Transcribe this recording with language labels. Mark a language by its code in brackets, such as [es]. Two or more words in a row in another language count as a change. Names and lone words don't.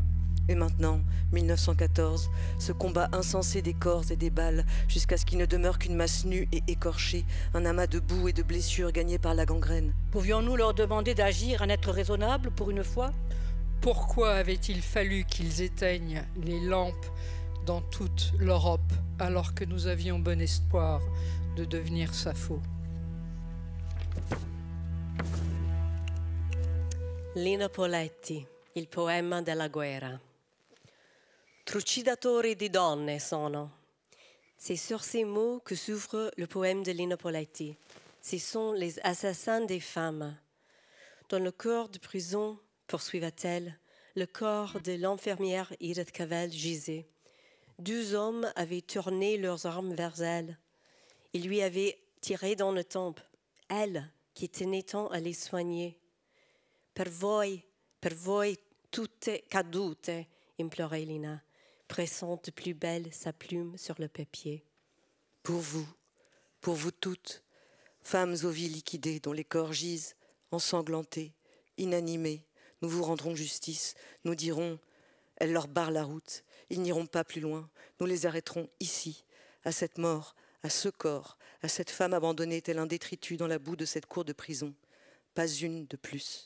[fr] Et maintenant, 1914, ce combat insensé des corps et des balles, jusqu'à ce qu'il ne demeure qu'une masse nue et écorchée, un amas de boue et de blessures gagnées par la gangrène. Pouvions-nous leur demander d'agir, un être raisonnable pour une fois ? Pourquoi avait-il fallu qu'ils éteignent les lampes dans toute l'Europe alors que nous avions bon espoir de devenir Sappho ? [it] Lina Poletti, il poema della guerra. Trucidatori di donne sono. [fr] C'est sur ces mots que s'ouvre le poème de Lina Poletti. Ce sont les assassins des femmes. Dans le corps de prison, poursuivait-elle, le corps de l'infirmière Edith Cavell gisait. 2 hommes avaient tourné leurs armes vers elle. Ils lui avaient tiré dans le temple, elle qui tenait tant à les soigner. [it] Per voi tutte cadute, [fr] implorait Lina, pressant de plus belle sa plume sur le papier. Pour vous toutes, femmes aux vies liquidées dont les corps gisent, ensanglantés, inanimés, nous vous rendrons justice, nous dirons, elles leur barrent la route, ils n'iront pas plus loin, nous les arrêterons ici, à cette mort, à ce corps, à cette femme abandonnée tel un détritus dans la boue de cette cour de prison, pas une de plus.